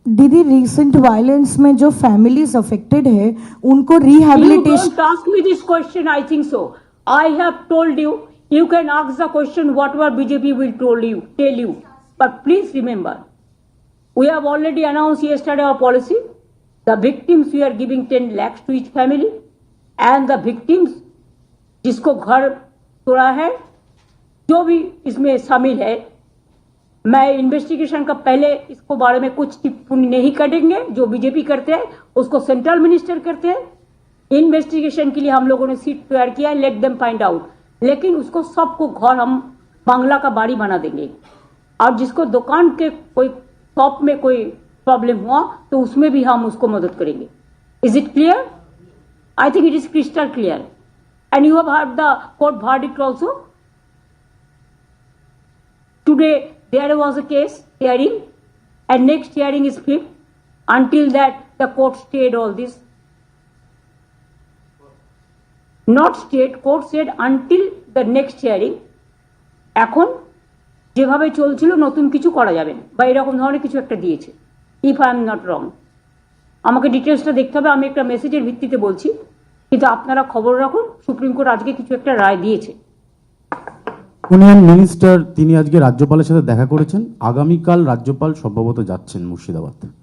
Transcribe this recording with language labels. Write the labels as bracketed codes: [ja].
[hi] दीदी recent violence में जो फैमिलीज अफेक्टेड है उनको rehabilitation. [en] You don't ask me this question, I think so. I have told you, you can ask the question whatever BJP will tell you. But please remember, we have already announced yesterday our policy. The victims we are giving 10 lakhs to each family. And the victims [hi] जिसको घर तोड़ा है, जो भी इसमें शामिल है, मैं इन्वेस्टिगेशन का पहले इसको बारे में कुछ टिप्पणी नहीं करेंगे. जो बीजेपी करते हैं उसको सेंट्रल मिनिस्टर करते हैं. इन्वेस्टिगेशन के लिए हम लोगों ने सीट तैयार किया है, [en] Let them find out. [hi] लेकिन उसको सबको घर हम बांग्ला का बाड़ी बना देंगे. और जिसको दुकान के कोई शॉप में कोई प्रॉब्लम हुआ तो उसमें भी हम उसको मदद करेंगे. [en] Is it clear? I think it is crystal clear. And you have heard the court verdict also. Today there was a case hearing and next hearing is 5th. Until that the court stayed all this. Not stayed, court said until the next hearing. [bn] এখন যেভাবে চলছিল নতুন কিছু করা যাবে না বা এরকম ধরনের কিছু একটা দিয়েছে. [en] if I am not wrong, [bn] আমাকে ডিটেলসটা দেখতে হবে. আমি একটা মেসেজের ভিত্তিতে বলছি, কিন্তু আপনারা খবর রাখুন, সুপ্রিম কোর্ট আজকে কিছু একটা রায় দিয়েছে. ইউনিয়ন মিনিস্টার তিনি আজকে রাজ্যপালের সাথে দেখা করেছেন. আগামীকাল রাজ্যপাল সম্ভবত যাচ্ছেন মুর্শিদাবাদ.